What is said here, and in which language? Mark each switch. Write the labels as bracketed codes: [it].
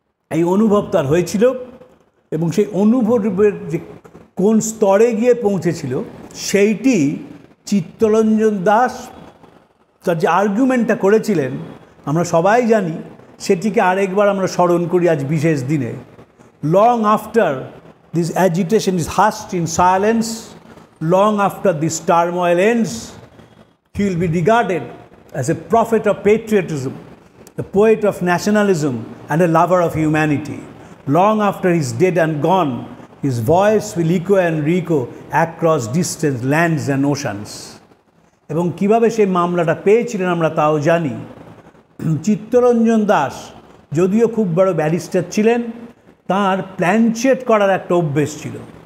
[bn] এই অনুভব তার হয়েছিল, এবং সেই অনুভবের যে কোন স্তরে গিয়ে পৌঁছেছিল, সেইটি চিত্তরঞ্জন দাস তার যে আর্গুমেন্টটা করেছিলেন আমরা সবাই জানি, সেটিকে আরেকবার আমরা স্মরণ করি আজ বিশেষ দিনে। [en] Long after this agitation is hushed in silence, long after this turmoil ends, he will be regarded as a prophet of patriotism, a poet of nationalism, and a lover of humanity. Long after he is dead and gone, his voice will echo and re-echo across distant lands and oceans. [bn] এবং কীভাবে সেই মামলাটা পেয়েছিলেন আমরা তাও জানি। চিত্তরঞ্জন দাস যদিও খুব বড় ব্যারিস্টার ছিলেন, তার প্ল্যানচেট করার একটা অভ্যেস ছিল।